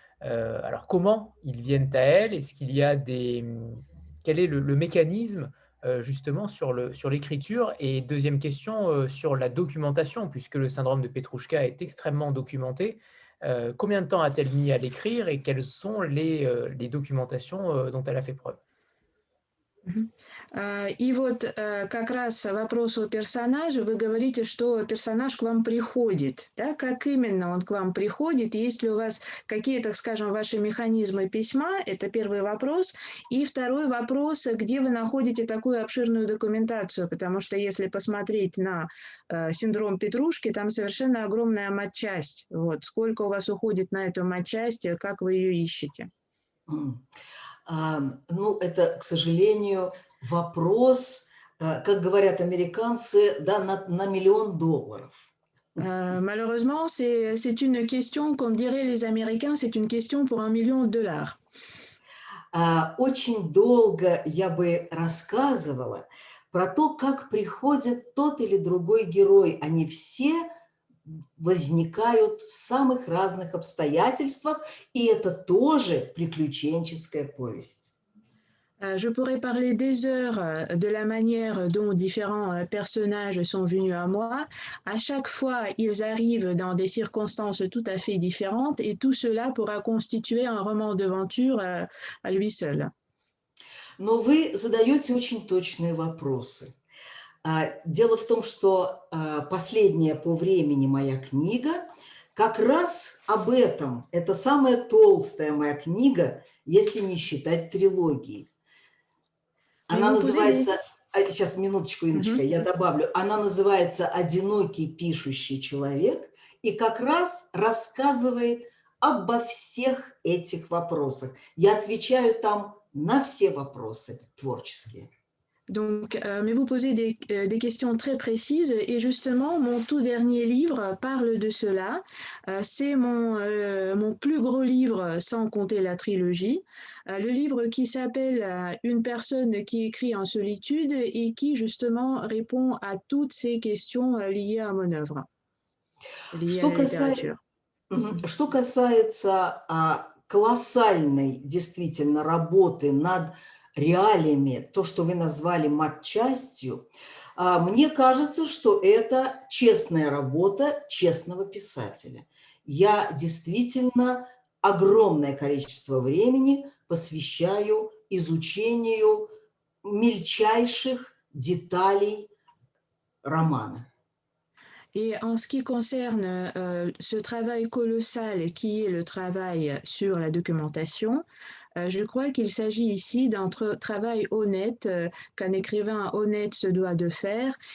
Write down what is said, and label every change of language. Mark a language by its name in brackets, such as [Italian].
[French] Alors comment ils viennent à elle? Est-ce qu'il y a quel est le mécanisme justement sur l'écriture? Et deuxième question, sur la documentation, puisque le syndrome de Petrouchka est extrêmement documenté. Combien de temps a-t-elle mis à l'écrire et quelles sont les documentations dont elle a fait preuve? [Russian] И вот как раз вопрос о персонаже. Вы говорите, что персонаж к вам приходит. Да? Как именно он к вам приходит? Есть ли у вас какие, так скажем, ваши механизмы письма? Это первый вопрос. И второй вопрос, где вы находите такую обширную документацию? Потому что если посмотреть на синдром Петрушки, там совершенно огромная матчасть. Вот. Сколько у вас уходит на эту матчасть? Как вы ее ищете? Ну, это, к сожалению, вопрос, как говорят американцы, да, на $1 миллион. [French] Malheureusement, c'est une question, comme diraient les Américains, c'est une question pour $1 million. [Russian] Очень долго я бы рассказывала про то, как приходит тот или другой герой. Они все возникают в самых разных обстоятельствах, и это тоже приключенческая повесть. [French] Je pourrais parler des heures de la manière dont différents personnages sont venus à moi. À chaque fois, ils arrivent dans des circonstances tout à fait différentes et tout cela pourra constituer un roman d'aventure à lui seul. [Russian] Но вы задаете очень точные вопросы. Дело в том, что последняя по времени моя книга как раз об этом. Это самая толстая моя книга, если не считать трилогии. Она называется, сейчас минуточку, Инночка, я добавлю, она называется «Одинокий пишущий человек» и как раз рассказывает обо всех этих вопросах. Я отвечаю там на все вопросы творческие. [French] Donc, mais vous posez des questions très précises et justement, mon tout dernier livre parle de cela. C'est mon plus gros livre sans compter la trilogie. Le livre qui s'appelle « Une personne qui écrit en solitude » et qui justement répond à toutes ces questions liées à mon œuvre, liées à la littérature. [Russian] Что касается колоссальной действительно работы над реалиями, то, что вы назвали матчастью, мне кажется, что это честная работа честного писателя. Я действительно огромное количество времени посвящаю изучению мельчайших деталей романа. [French] Et en ce qui concerne ce travail colossal qui est le travail sur la documentation, je crois qu'il s'agit ici d'un travail honnête qu'un écrivain honnête se doit de faire.